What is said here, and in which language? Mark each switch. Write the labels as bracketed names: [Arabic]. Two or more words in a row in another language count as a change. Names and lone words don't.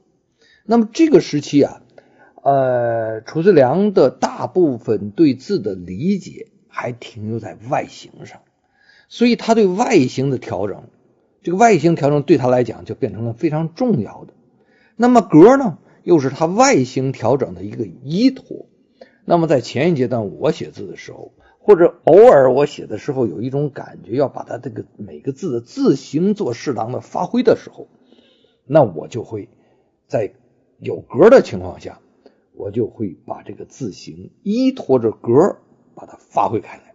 [Chinese] 那麼這個時期褚遂良的大部分對字的理解還停留在外形上，所以他對外形的調整，這個外形調整對他來講就變成了非常重要的。那麼格呢，又是他外形調整的一個依托。那麼在前一階段我寫字的時候，或者偶爾我寫的時候有一種感覺要把它這個每個字的字形做適當的發揮的時候，那我就會在有格的情況下，我就會把這個字形依托着格把它發揮開來。